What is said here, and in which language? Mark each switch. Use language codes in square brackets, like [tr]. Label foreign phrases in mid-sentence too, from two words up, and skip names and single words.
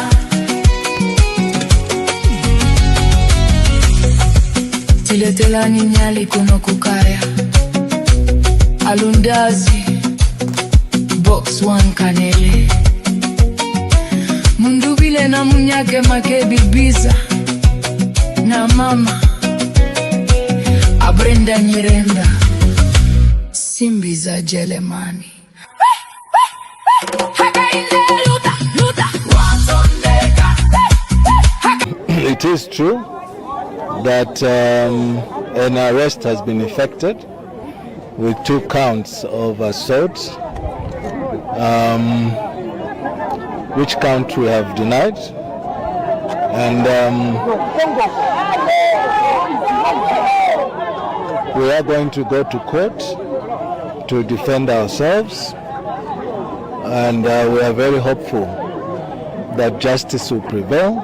[tum] tiletelani nyali kuno kukaya alundazi box 1 kanele mundubile na munyake make bibiza na mama abrenda nyirenda simbi za Jelemani hakainde luta luta watondeka [en] It is true that an arrest has been effected with 2 counts of assault, which count we have denied, and we are going to go to court to defend ourselves, and we are very hopeful that justice will prevail.